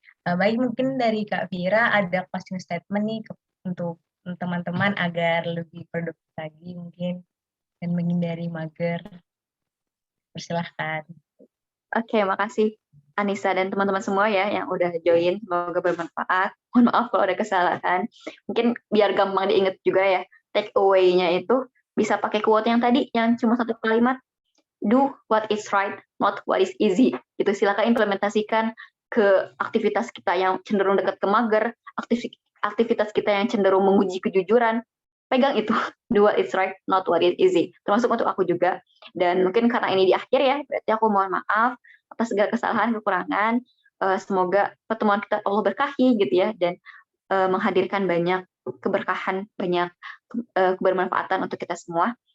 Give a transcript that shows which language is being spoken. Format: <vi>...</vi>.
<id>Baik, mungkin dari Kak Vira ada closing statement nih untuk teman-teman agar lebih produktif lagi mungkin dan menghindari mager. Persilahkan. Oke, makasih Anissa dan teman-teman semua ya yang udah join. Semoga bermanfaat. Mohon maaf kalau ada kesalahan. Mungkin biar gampang diingat juga ya. Take away-nya itu bisa pakai quote yang tadi, yang cuma satu kalimat.</id> <en>Do what is right, not what is easy.</en> <id>Itu silakan implementasikan ke aktivitas kita yang cenderung dekat ke mager, aktivitas kita yang cenderung menguji kejujuran. Pegang itu,</id> <en>do what is right, not what is easy.</en> <id>Termasuk untuk aku juga. Dan mungkin karena ini di akhir ya, berarti aku mohon maaf atas segala kesalahan, kekurangan. Semoga pertemuan kita Allah berkahi gitu ya, dan menghadirkan banyak keberkahan, banyak kebermanfaatan untuk kita semua.</id>